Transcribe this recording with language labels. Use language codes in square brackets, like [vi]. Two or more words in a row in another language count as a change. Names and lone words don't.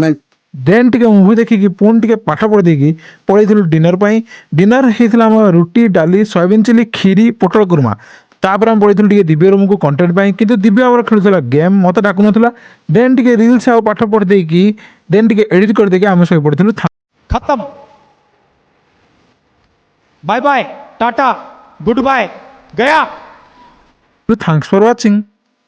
[or] ଦେନ୍ ଟିକେ ମୁଭି ଦେଖିକି ପୁଣି ଟିକେ ପାଠ ପଢି ଦେଇକି ପଳେଇଥିଲୁ ଡିନର ପାଇଁ। ଡିନର ହେଇଥିଲା ଆମର ରୁଟି ଡାଲି ସୋୟାବିନ ଚିଲି କ୍ଷୀରି ପୋଟଳ କୁର୍ମା। ତାପରେ ଆମେ ପଳେଇଥିଲୁ ଟିକେ ଦିବ୍ୟ ରୁମକୁ କଣ୍ଟେଣ୍ଟ ପାଇଁ, କିନ୍ତୁ ଦିବ୍ୟ ଆମର ଖେଳୁଥିଲା ଗେମ୍, ମୋତେ ଡାକୁନଥିଲା। ଦେନ୍ ଟିକେ ରିଲ୍ସ ଆଉ ପାଠ ପଢି ଦେଇକି ଦେନ୍ ଟିକେ ଏଡିଟ୍ କରିଦେଇକି ଆମେ ଶୋଇ ପଡ଼ିଥିଲୁ। [hi] खत्म। [en] bye bye tata good bye गया। thanks for watching.